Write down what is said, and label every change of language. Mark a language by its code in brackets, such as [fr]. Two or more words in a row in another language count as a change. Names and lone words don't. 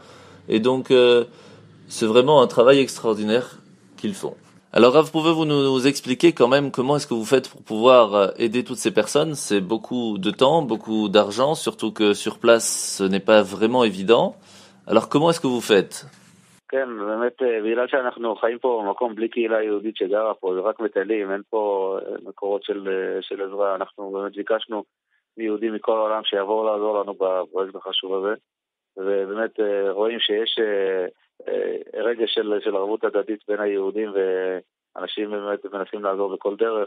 [fr] Et donc, c'est vraiment un travail extraordinaire qu'ils font. Alors, Rav, pouvez-vous nous expliquer quand même comment est-ce que vous faites pour pouvoir aider toutes ces personnes? C'est beaucoup de temps, beaucoup d'argent, surtout que sur place, ce n'est pas vraiment évident. Alors, comment est-ce que vous faites? [he] כן, באמת, בגלל שאנחנו חיים פה במקום בלי קהילה יהודית שגרה פה, זה רק מטיילים, אין פה מקורות של עזרה. אנחנו באמת ביקשנו מיהודים מכל העולם שיבואו לעזור לנו בפרויקט החשוב הזה, ובאמת רואים שיש רגש של ערבות הדדית בין היהודים, ואנשים באמת מנסים לעזור בכל דרך.